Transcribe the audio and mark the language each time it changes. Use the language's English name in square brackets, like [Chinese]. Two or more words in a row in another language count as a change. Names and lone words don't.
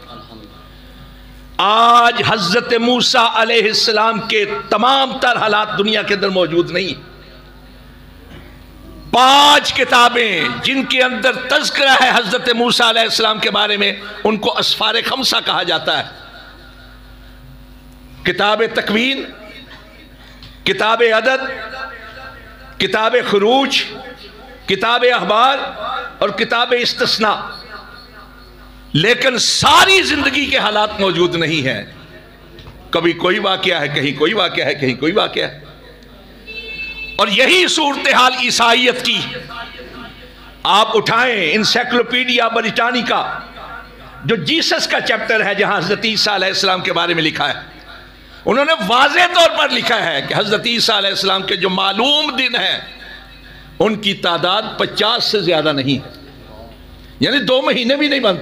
[Urdu] آج حضرت موسیٰ علیہ السلام کے تمام تر حالات دنیا کے اندر موجود نہیں۔ 5 کتابیں جن کے اندر تذکرہ ہے حضرت موسیٰ علیہ السلام کے بارے میں، ان کو اسفار خمسہ کہا جاتا ہے۔ کتاب تکوین، کتاب عدد، کتاب خروج، کتاب اخبار اور کتاب استثناء، لیکن ساری زندگی کے حالات موجود نہیں ہیں۔ کبھی کوئی واقعہ ہے، کہیں کوئی واقعہ ہے، کہیں کوئی واقعہ ہے۔ اور یہی صورتحال عیسائیت کی۔ آپ اٹھائیں انسائکلوپیڈیا بریٹانیکا، جو جیسس کا چیپٹر ہے، جہاں حضرت عیسیٰ علیہ السلام کے بارے میں لکھا ہے، انہوں نے واضح طور پر لکھا ہے کہ حضرت عیسیٰ علیہ السلام کے جو معلوم دن ہیں ان کی تعداد 50 سے زیادہ نہیں ہے، یعنی 2 مہینے بھی نہیں بنتے۔